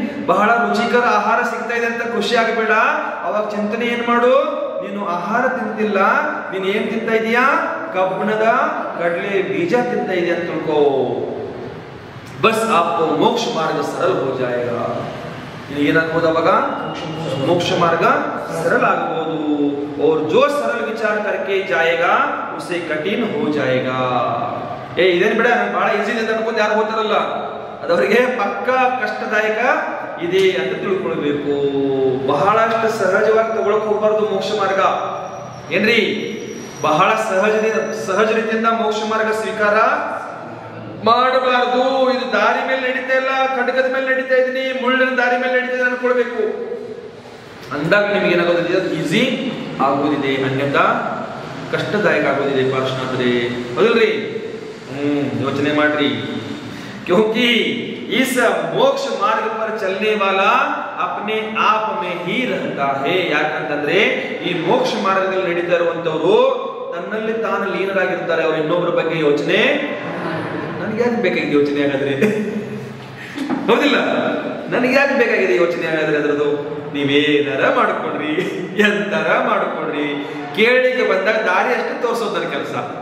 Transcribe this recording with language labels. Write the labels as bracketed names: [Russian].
[Kannada] ಬಹಳ ರುಚಿಕರ ಆಹಾರ ಸಿಗ್ತಾ ಇದೆ ಅಂತ ಖುಷಿ ಆಗಬೇಡ. ಅವಾಗ ಚಿಂತನೆ ಏನ್ ಮಾಡು? ನೀನು ಆಹಾರ ತಿಂತಿಲ್ಲ, ನೀನ್ ಏನ್ ತಿಂತ ಇದೀಯಾ? ಕಬ್ಬಣದ ಕಡ್ಲೆ ಬೀಜ ತಿಂತ ಇದೆಯಾ ಅಂತ ತಿಳ್ಕೋ. ಬಸ್ [Hindi] आपको मोक्ष मार्ग सरल हो जाएगा. [Kannada] ಏನಾಗ್ಬೋದು ಅವಾಗ? [Hindi] मोक्ष मार्ग सरल [Kannada] ಆಗಬಹುದು. [Hindi] और जो सरल विचार करके जाएगा उसे कठिन हो जाएगा. [Kannada] ಇದೇನ್ ಬಿಡ, ಬಹಳ ಈಸಿ ಇದೆ ಅಂತ ಅನ್ಕೊಂಡು ಯಾರು ಹೋಗ್ತಾರಲ್ಲ, ಅದವರಿಗೆ ಪಕ್ಕ ಕಷ್ಟದಾಯಕ ಇದೆ ಅಂತ ತಿಳ್ಕೊಳ್ಬೇಕು. ಬಹಳಷ್ಟು ಸಹಜವಾಗಿ ತಗೊಳಕ್ ಹೋಗ್ಬಾರ್ದು ಮೋಕ್ಷ ಮಾರ್ಗ. ಏನ್ರಿ? ಬಹಳ ಸಹಜ ರೀತಿಯಿಂದ ಮೋಕ್ಷ ಮಾರ್ಗ ಸ್ವೀಕಾರ ಮಾಡಬಾರದು. ಇದು ದಾರಿ ಮೇಲೆ ನಡೀತಾ ಇಲ್ಲ, ಖಡ್ಗದ ಮೇಲೆ ನಡೀತಾ ಇದೀನಿ, ಮುಳ್ಳಿನ ದಾರಿ ಮೇಲೆ ನಡೀತಾ ಇದೆ ಅನ್ಕೊಳ್ಬೇಕು. ಅಂದಾಗ ನಿಮ್ಗೆ ಏನಾಗೋದಿದೆ, ಈಸಿ ಆಗೋದಿದೆ, ಅನ್ಯತಾ ಕಷ್ಟದಾಯಕ ಆಗೋದಿದೆ ಪಾರ್ಶ್ವನಾಥರೇ, ಹೌದಲ್ರಿ? ಯೋಚನೆ ಮಾಡ್ರಿ. [Hindi] क्योंकि इस मोक्ष मार्ग पर चलने वाला अपने आप में ही रहता है. [Kannada] ಯಾಕಂತಂದ್ರೆ ಈ ಮೋಕ್ಷ ಮಾರ್ಗದಲ್ಲಿ ನಡೀತಾ ಇರುವಂತವರು ತನ್ನಲ್ಲಿ ತಾನು ಲೀನರಾಗಿರ್ತಾರೆ. ಅವರು ಇನ್ನೊಬ್ಬರ ಬಗ್ಗೆ ಯೋಚನೆ, ನನಗೆ ಯಾಕೆ ಬೇಕಾಗಿದೆ ಯೋಚನೆ ಹಾಗಾದ್ರೆ? ಹೌದಿಲ್ಲ? ನನಗೆ ಯಾಕೆ ಬೇಕಾಗಿದೆ ಯೋಚನೆ ಹಾಗಾದ್ರೆ? ಅದರದು ನೀವೇನಾರ ಮಾಡ್ಕೊಡ್ರಿ, ಎಂತಾರ ಮಾಡ್ಕೊಡ್ರಿ, ಕೇಳಿಗೆ ಬಂದಾಗ ದಾರಿ ಅಷ್ಟೇ ತೋರಿಸೋದರ ಕೆಲಸ.